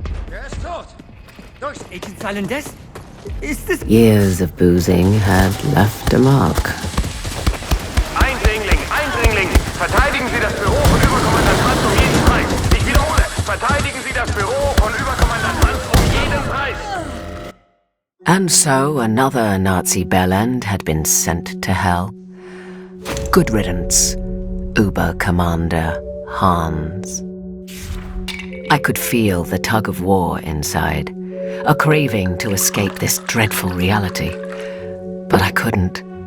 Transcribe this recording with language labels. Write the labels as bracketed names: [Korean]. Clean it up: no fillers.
[German] Er ist tot! Durch... Agent Silent Death? [English] Years of boozing had left a mark. [German] Eindringling, Eindringling! Verteidigen Sie das Büro von Überkommandant Hans um jeden Preis! Ich wiederhole, verteidigen Sie das Büro von Überkommandant Hans um jeden Preis! [English] And so another Nazi bellend had been sent to hell. Good riddance, Uber-Commander Hans. I could feel the tug of war inside, a craving to escape this dreadful reality. But I couldn't.